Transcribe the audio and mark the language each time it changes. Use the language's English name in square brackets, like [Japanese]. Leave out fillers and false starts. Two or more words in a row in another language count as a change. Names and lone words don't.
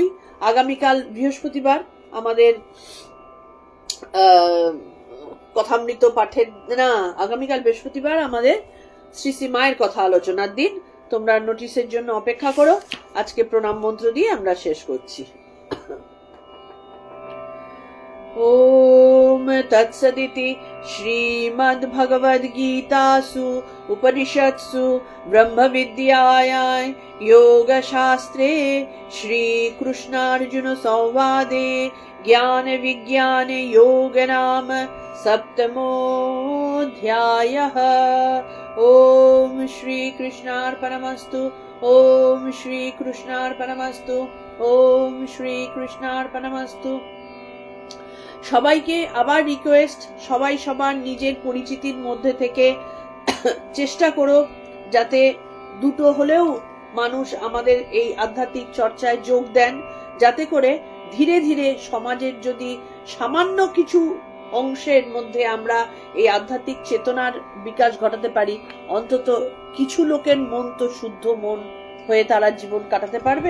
[Bangla] আগামীকাল বৃহস্পতিবার আমাদের কথামৃত পাঠের, না, আগামীকাল বৃহস্পতিবার আমাদের শ্রী শ্রী মায়ের কথা আলোচনার দিন। তোমরা নোটিশের জন্য অপেক্ষা করো। আজকে প্রণাম মন্ত্র দিয়ে আমরা শেষ করছি। [Sanskrit] ओम तत्सदिति श्रीमद्भगवद्गीतासु उपनिषत्सु ब्रह्मविद्यायां योगशास्त्रे श्रीकृष्णार्जुन संवादे ज्ञानविज्ञान योग नाम सप्तमोऽध्यायः। ओम श्रीकृष्णार्पणमस्तु। ओम श्रीकृष्णार्पणमस्तु। ओम श्रीकृष्णार्पणमस्तु। [Bangla] সবাইকে আবার রিকোয়েস্ট, সবাই সবার নিজের পরিচিতির মধ্যে থেকে চেষ্টা করো যাতে দুটো হলেও মানুষ আমাদের এই আধ্যাত্মিক চর্চায় যোগ দেন, যাতে করে ধীরে ধীরে সমাজের যদি সামান্য কিছু অংশের মধ্যে আমরা এই আধ্যাত্মিক চেতনার বিকাশ ঘটাতে পারি, অন্তত কিছু লোকের মন তো শুদ্ধ মন হয়ে তারা জীবন কাটাতে পারবে।